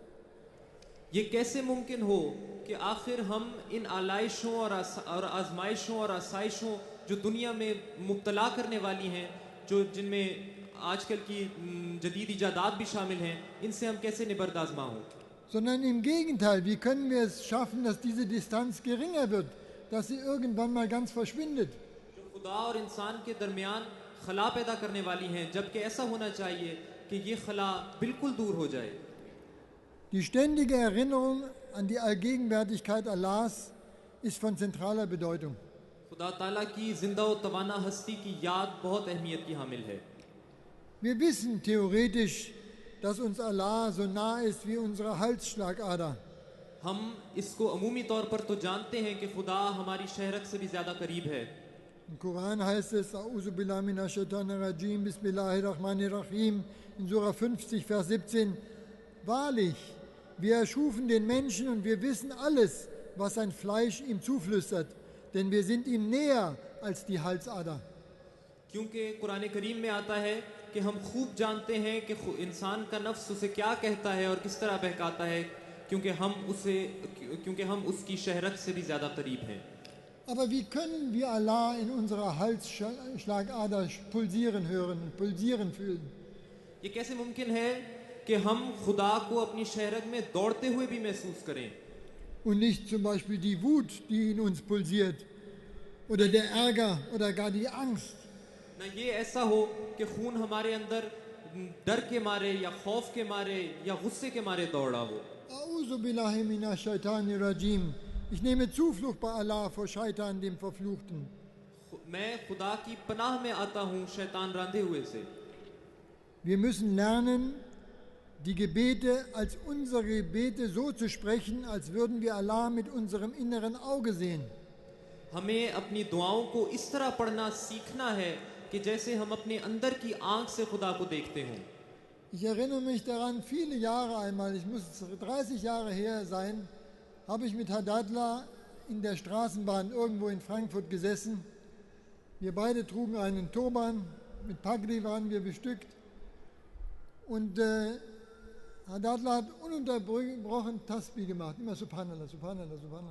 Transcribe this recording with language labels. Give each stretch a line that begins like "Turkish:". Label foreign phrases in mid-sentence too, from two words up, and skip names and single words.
Urdu: یہ کیسے ممکن ہو کہ آخر ہم ان آلائشوں اور آزمائشوں اور آسائشوں جو دنیا میں مبتلا کرنے والی ہیں، جو جن میں آج کل کی جدید ایجادات بھی شامل ہیں، ان سے ہم کیسے نبردآزما ہوں?
German: Sondern im Gegenteil, wie können wir es schaffen, dass diese Distanz geringer wird, dass sie irgendwann mal ganz verschwindet?
Urdu: جو خدا اور انسان کے درمیان خلا پیدا کرنے والی ہیں، جبکہ ایسا ہونا چاہیے کہ یہ خلا بالکل دور ہو جائے.
German: Die ständige Erinnerung an die Allgegenwärtigkeit Allahs ist von zentraler Bedeutung.
Urdu: خدا تعالیٰ کی زندہ اور توانا ہستی کی یاد بہت اہمیت کی حامل ہے.
German: Wir wissen theoretisch, dass uns Allah so nah ist wie unsere Halsschlagader.
Urdu: ہم اس کو عمومی طور پر تو جانتے ہیں کہ خدا ہماری شہ رگ سے بھی زیادہ قریب ہے.
German: Im Koran heißt es,
Arabic: أعوذ بالله من الشيطان الرجيم، بسم الله الرحمن الرحيم,
German: in Surah 50, Vers 17. Wahrlich, wir erschufen den Menschen und wir wissen alles, was sein Fleisch ihm zuflüstert, denn wir sind ihm näher als die Halsader.
Urdu: کیونکہ قرآن کریم میں آتا ہے کہ ہم خوب جانتے ہیں کہ انسان کا نفس اسے کیا کہتا ہے اور کس طرح بہکاتا ہے، کیونکہ ہم اس کی شہرت سے بھی زیادہ قریب ہیں.
German: Aber wie können wir Allah in unserer Halsschlagader pulsieren hören, pulsieren fühlen?
Urdu: یہ کیسے ممکن ہے کہ ہم خدا کو اپنی شہرت میں دوڑتے ہوئے بھی محسوس کریں
German: Und nicht zum Beispiel die Wut, die in uns pulsiert, oder der Ärger oder gar die Angst.
Urdu: نا یہ ایسا ہو کہ خون ہمارے اندر ڈر کے مارے یا خوف کے مارے یا غصے کے مارے دوڑا ہو.
Arabic: أعوذ بالله من الشيطان الرجيم.
German: Ich nehme Zuflucht bei Allah vor Shaitan, dem Verfluchten.
Urdu: میں خدا کی پناہ میں آتا ہوں شیطان راندھے ہوئے سے.
German: Wir müssen lernen, die Gebete als unsere Gebete so zu sprechen, als würden wir Allah mit unserem inneren Auge sehen.
Urdu: ہمیں اپنی دعاؤں کو اس طرح پڑھنا سیکھنا ہے کہ جیسے ہم اپنے اندر کی آنکھ سے خدا کو دیکھتے ہوں.
German: Ich erinnere mich daran, viele Jahre einmal, ich muss 30 Jahre her sein, habe ich mit Hadadla in der Straßenbahn irgendwo in Frankfurt gesessen. Wir beide trugen einen Turban, mit Pagri waren wir bestückt. Und Hadadla hat ununterbrochen Tasbih gemacht, immer
Arabic: سبحان الله، سبحان الله، سبحان الله.